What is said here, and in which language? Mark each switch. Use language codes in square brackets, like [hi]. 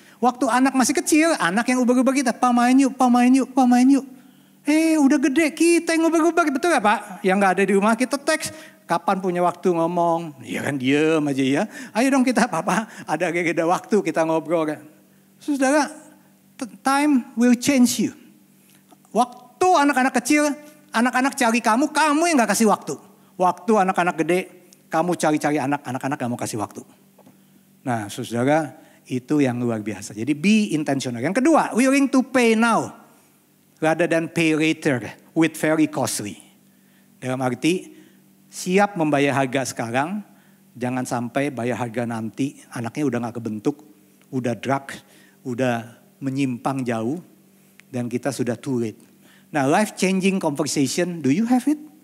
[id] Waktu anak masih kecil, anak yang ubah-ubah kita, pamain yuk. Udah gede, kita yang ubah-ubah, betul gak Pak? Yang gak ada di rumah kita teks, kapan punya waktu ngomong? Ya kan diem aja ya. Ayo dong kita Papa, ada waktu kita ngobrol kan. [en] Saudara, time will change you. [id] Waktu anak-anak kecil, anak-anak cari kamu yang gak kasih waktu. Waktu anak-anak gede, kamu cari-cari anak-anak gak mau kasih waktu. Nah saudara itu yang luar biasa. [en] Jadi be intentional. Yang kedua, willing to pay now rather than pay later with very costly. [id] Dalam arti siap membayar harga sekarang, jangan sampai bayar harga nanti anaknya udah gak kebentuk, udah drug, udah menyimpang jauh dan kita sudah [en] too late. Nah life changing conversation, do you have it?